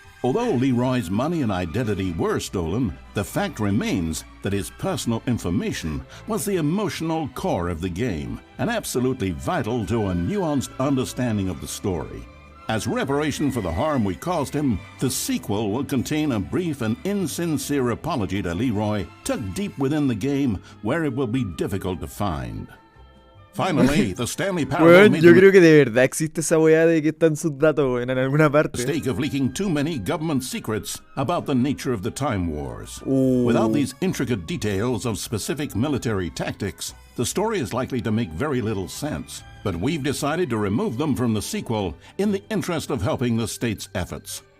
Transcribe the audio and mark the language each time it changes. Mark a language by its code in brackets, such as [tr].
[en] Although Leroy's money and identity were stolen, the fact remains that his personal information was the emotional core of the game and absolutely vital to a nuanced understanding of the story. As reparation for the harm we caused him, the sequel will contain a brief and insincere apology to Leroy, tucked deep within the game where it will be difficult to find. Finally, the Stanley Parable made [es] yo creo que de verdad existe esa weá de que están sus datos en alguna parte. [en] The mistake of leaking too many government secrets about the nature of the Time Wars. Without these intricate details of specific military tactics, the story is likely to make very little sense. But we've decided to remove them from the sequel in the interest of helping the state's efforts.